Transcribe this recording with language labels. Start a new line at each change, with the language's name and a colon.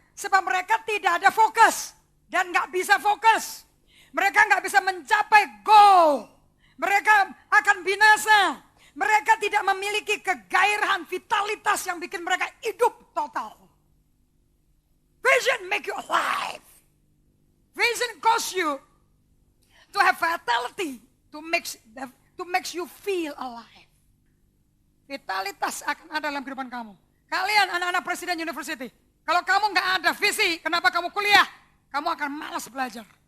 Indonesian: Sebab mereka tidak ada fokus dan nggak bisa fokus. Mereka nggak bisa mencapai goal. Mereka akan binasa. Mereka tidak memiliki kegairahan, vitalitas yang bikin mereka hidup total.
English: Vision make you alive. Vision cause you to have vitality, to makes you feel alive.
Indonesian: Vitalitas akan ada dalam kehidupan kamu. Kalian anak-anak presiden university, kalau kamu nggak ada visi, kenapa kamu kuliah? Kamu akan malas belajar.